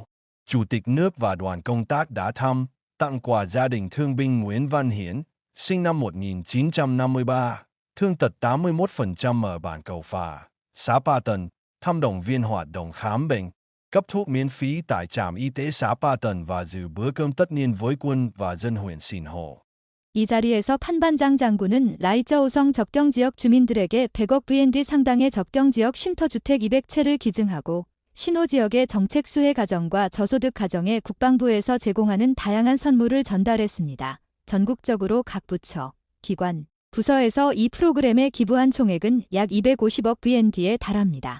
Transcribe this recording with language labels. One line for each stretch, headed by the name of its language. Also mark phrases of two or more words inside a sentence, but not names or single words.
Vietnamese: Chủ tịch nước và đoàn công tác đã thăm, tặng quà gia đình thương binh Nguyễn Văn Hiển, sinh năm 1953, thương tật 81% ở bản Cầu Phà, xã Pa Tần, thăm động viên hoạt động khám bệnh, cấp thuốc miễn phí tại trạm y tế xã Pa Tần và dự bữa cơm tất niên với quân và dân huyện Sìn Hồ.
Korean: 이 자리에서 판반장 장군은 라이쩌우성 접경지역 주민들에게 100억 VND 상당의 접경지역 쉼터주택 200채를 기증하고 신호지역의 정책 수혜 가정과 저소득 가정에 국방부에서 제공하는 다양한 선물을 전달했습니다. 전국적으로 각 부처, 기관, 부서에서 이 프로그램에 기부한 총액은 약 250억 VND에 달합니다.